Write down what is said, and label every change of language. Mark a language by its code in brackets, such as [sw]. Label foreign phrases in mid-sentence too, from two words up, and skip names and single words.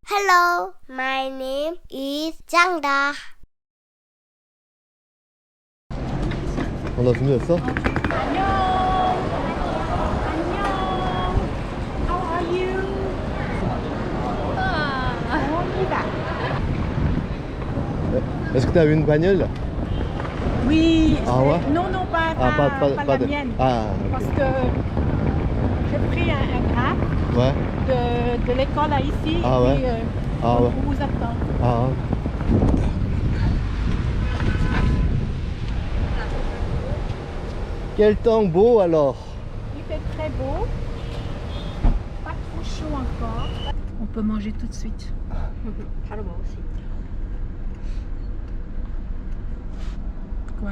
[en] Hello, my name is 장다. [ko] 나 준비했어? 안녕. [en] How are you? [fr] On y va. Est-ce que tu as eu une bagnole? Oui. Ah ouais? Non, pas la mienne. Ah, ok. Parce que j'ai pris un grab Ouais. de l'école à ici. Ah et ouais? puis, Ah ouais. on vous attend. Ah. Quel temps beau alors. Il fait très beau. Pas trop chaud encore. On peut manger tout de suite. [ko] 바로 먹을 수 있다. [fr] Quoi?